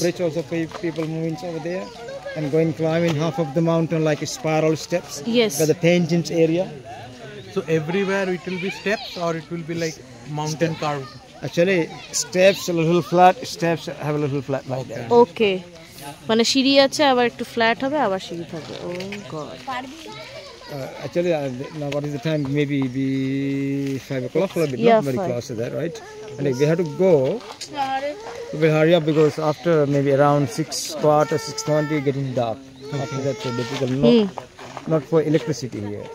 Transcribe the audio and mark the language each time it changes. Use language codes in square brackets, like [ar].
[en] bridge also people moving over there and going climbing half of the mountain like a spiral steps. Yes. Got the tangents area. So everywhere it will be steps or it will be like mountain carved? Actually, steps a little flat. Steps have a little flat like that. Okay. [bn] মানে সিঁড়ি আছে আবার একটু flat হবে আবার সিঁড়ি থাকবে। [en] Oh God. Actually, now what is the time? Maybe be 5 o'clock, a bit, Yeah, not very 5. close to that, right? And if we have to go, we hurry up because after maybe around 6:15, getting dark. After that, so difficult. Not for electricity here.